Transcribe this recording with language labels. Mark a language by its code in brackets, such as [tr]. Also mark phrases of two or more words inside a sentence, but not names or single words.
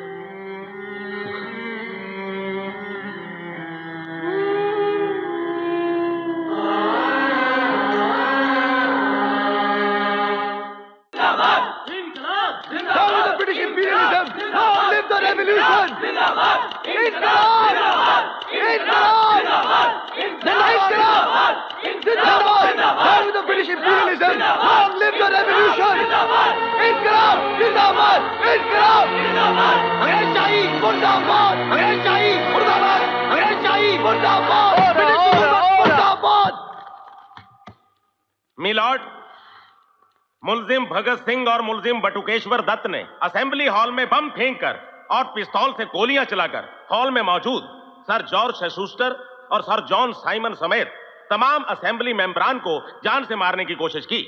[en] Down with the British imperialism! Long live the revolution! [hi] इंक़लाब! इंक़लाब! इंक़लाब! Zindabad! [en] Down with the British imperialism! Long live the revolution! [hi] इंक़लाब! ज़िंदाबाद! इंक़लाब! अंग्रेज शाही मुर्दाबाद! अंग्रेज शाही मुर्दाबाद! अंग्रेज शाही मुर्दाबाद! ब्रिटिश हुकूमत मुर्दाबाद! मिलॉर्ड, मुलजिम भगत सिंह और मुलजिम बटुकेश्वर दत्त ने [en] assembly hall [hi] में बम फेंककर और पिस्तौल से गोलियां चलाकर हॉल में मौजूद सर जॉर्ज शेसूस्टर और सर जॉन साइमन समेत तमाम असेंबली मेंबरान को जान से मारने की कोशिश की।